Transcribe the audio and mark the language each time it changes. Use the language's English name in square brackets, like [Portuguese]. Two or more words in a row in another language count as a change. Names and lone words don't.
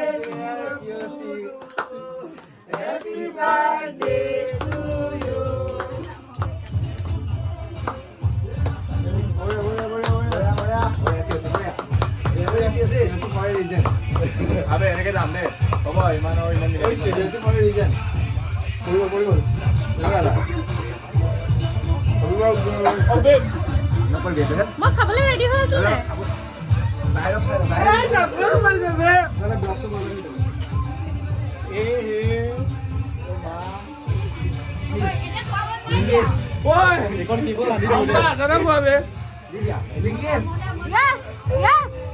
[English] happy birthday to you [Assamese] আবে এনেকে যাম দে হ'ব ইমান মই খাবলৈ ৰেডি হৈ আছো নে [English] Yes, yes.